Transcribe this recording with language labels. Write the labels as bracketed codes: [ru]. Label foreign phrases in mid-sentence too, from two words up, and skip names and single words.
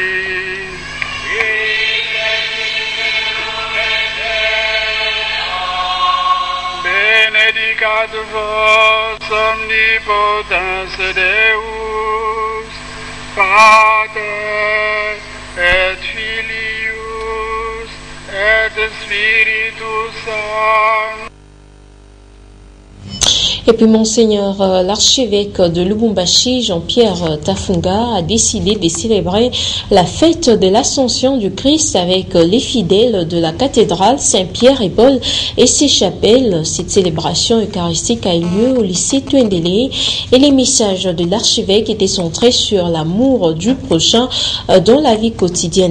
[la] Benedicat vos omnipotens Deus, Pater et Filius et Spiritus Sanctus. [fr] Et puis Monseigneur l'archevêque de Lubumbashi, Jean-Pierre Tafunga, a décidé de célébrer la fête de l'Ascension du Christ avec les fidèles de la cathédrale Saint-Pierre et Paul et ses chapelles. Cette célébration eucharistique a eu lieu au lycée Twendele et les messages de l'archevêque étaient centrés sur l'amour du prochain dans la vie quotidienne.